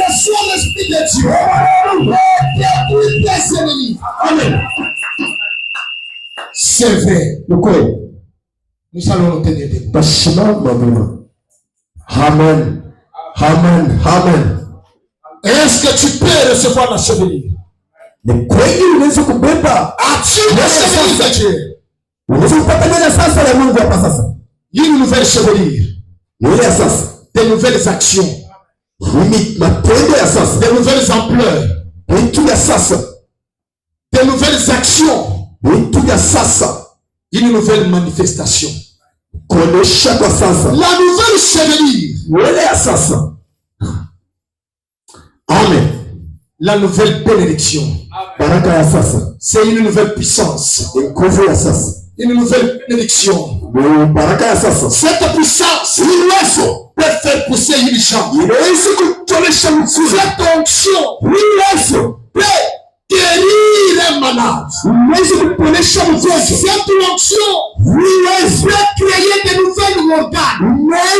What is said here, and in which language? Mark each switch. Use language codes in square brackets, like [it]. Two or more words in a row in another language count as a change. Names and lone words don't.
[fr] Reçois l'esprit de Dieu. Détruis tes ennemis. Amen. C'est vrai. Nous allons nous tenir debout. Amen. Amen. Amen. Est-ce que tu peux recevoir la chevelure? [sw] Ni kweli unaweza kubeba. [fr] As-tu la chevelure de Dieu? [sw] Unaweza kupata nini sasa ya Mungu hapa sasa? [fr] Une nouvelle chevelure. [sw] Ni ile sasa. [fr] Des nouvelles actions. [sw] Ni matendo ya sasa. [fr] Des nouvelles ampleurs. [sw] Vitu ya sasa. [fr] Des nouvelles actions. [sw] Vitu ya sasa. [fr] Une nouvelle manifestation. [sw] Kuonesha kwa sasa. [fr] La nouvelle chevelure. [sw] Ile ya sasa. [fr] Amen. La nouvelle bénédiction. [sw] Baraka ya sasa. [fr] C'est une nouvelle puissance. [sw] Nguvu ya sasa. [fr] Une nouvelle bénédiction. [sw] Baraka ya sasa. [fr] Cette puissance peut faire pousser une chambre. Cette onction peut guérir un malade. Cette onction peut créer de nouvelles organes.